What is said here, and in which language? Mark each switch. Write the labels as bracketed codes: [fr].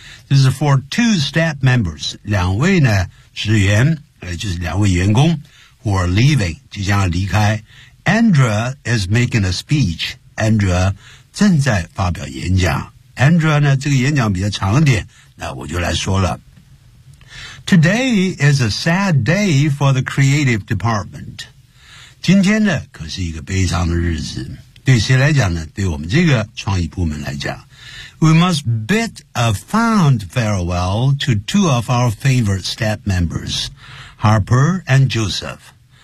[en] This is for two staff members, [zh] 两位呢职员就是两位员工 [en] who are leaving, [zh] 即将离开。 [en] Andra is making a speech. Andra [zh] 正在发表演讲。 Andra 呢这个演讲比较长一点那我就来说了。 [en] Today is a sad day for the creative department. [zh] 今天呢可是一个悲伤的日子。对谁来讲呢对我们这个创意部门来讲。 [en] We must bid a fond farewell to two of our favorite staff members, Harper and Joseph.